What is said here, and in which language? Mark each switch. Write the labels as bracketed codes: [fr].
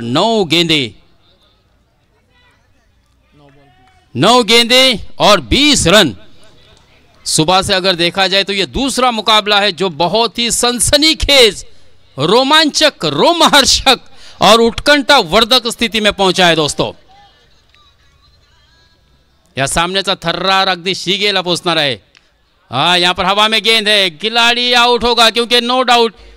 [hi] 9 गेंदे और 20 रन। सुबह से अगर देखा जाए तो यह दूसरा मुकाबला है जो बहुत ही सनसनीखेज, रोमांचक, रोमहर्षक और उत्कंठा वर्धक स्थिति में पहुंचा है दोस्तों। [mr] या सामनेचा थर्रार अगदी शिगेला पोचणार आहे। [hi] हाँ, यहां पर हवा में गेंद है, खिलाड़ी आउट होगा क्योंकि [en] no doubt